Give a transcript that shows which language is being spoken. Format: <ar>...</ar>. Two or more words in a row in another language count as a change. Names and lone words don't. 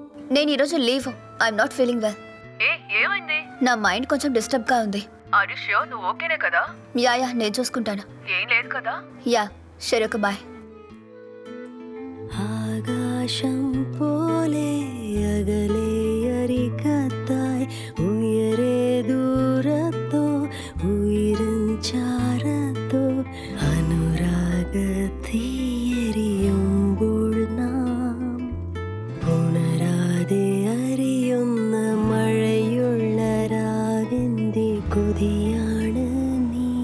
<te>నేను ఈరోజు లీవ్.</te> <en>I'm not feeling well.</en> <te>ఏమైంది? నా మైండ్ కొంచెం డిస్టర్బ్ గా ఉంది.</te> <en>are you sure</en> <te>నువ్వు ఓకేనే కదా? యా నేను చూసుకుంటాను. ఏం లేదు కదా? యా సరే,</te> <en>okay bye.</en> <ml>ആകാശം പോലെ അകലെ അരികത്തായി ഉയരെ ദൂരത്തോ ഉയരും ചാരത്തോ അനുരാഗത്തിയെരിയുമ്പോൾ നാം ഉണരാതെ അറിയുന്ന മഴയുള്ള രാവിന്റെ കൊതിയാണ് നീ.</ml>